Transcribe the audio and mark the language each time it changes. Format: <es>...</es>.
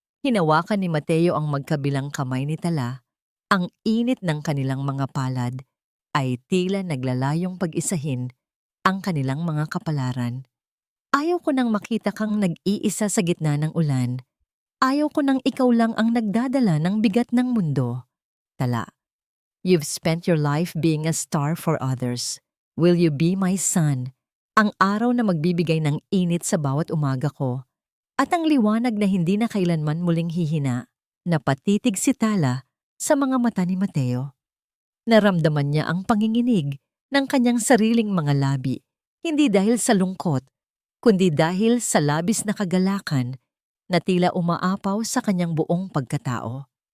<tl>Hinawakan ni Mateo ang magkabilang kamay ni Tala. Ang init ng kanilang mga palad ay tila naglalayong pag-isahin ang kanilang mga kapalaran. Ayaw ko nang makita kang nag-iisa sa gitna ng ulan. Ayaw ko nang ikaw lang ang nagdadala ng bigat ng mundo.</tl> <en>Tala, you've spent your life being a star for others. Will you be my sun?</en> <tl>Ang araw na magbibigay ng init sa bawat umaga ko. At ang liwanag na hindi na kailanman muling hihina. Napatitig si Tala sa mga mata ni Mateo. Naramdaman niya ang panginginig ng kanyang sariling mga labi, hindi dahil sa lungkot, kundi dahil sa labis na kagalakan na tila umaapaw sa kanyang buong pagkatao.</tl>